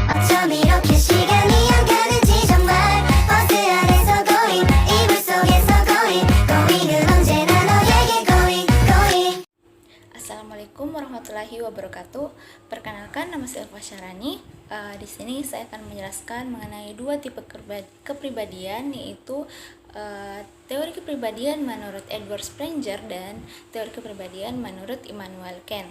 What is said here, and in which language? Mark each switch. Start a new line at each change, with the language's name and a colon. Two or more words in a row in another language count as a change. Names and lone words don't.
Korean: 좀 이렇게 시간이 안 가는지 정말 버스 안에서 going 이불 속에서 going 은 언제나 너에게 going.
Arabic: السلام عليكم ورحمة الله وبركاته.
Indonesian: Perkenalkan, nama saya Elva Syarani. Di sini saya akan menjelaskan mengenai dua tipe kepribadian, yaitu teori kepribadian menurut Edward Sprenger dan teori kepribadian menurut Immanuel Kant.